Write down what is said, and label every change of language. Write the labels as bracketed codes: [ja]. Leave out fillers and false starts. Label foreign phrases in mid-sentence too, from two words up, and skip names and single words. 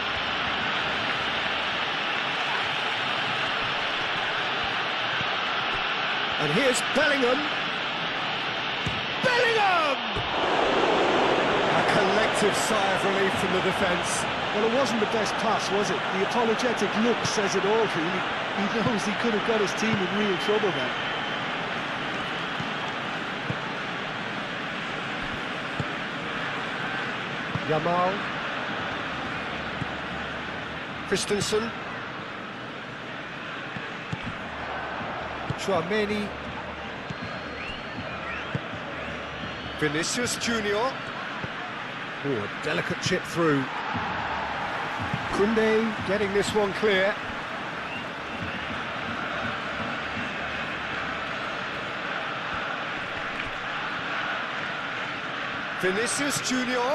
[en] And here's Bellingham. Bellingham! A collective sigh of relief from the defence. Well, it wasn't the best pass, was it? The apologetic look says it all, really. He knows he could have got his team in real trouble then. Yamal. Christensen. Tchouaméni. Vinicius Junior. Oh, a delicate chip through. Koundé getting this one clear. Vinicius Junior.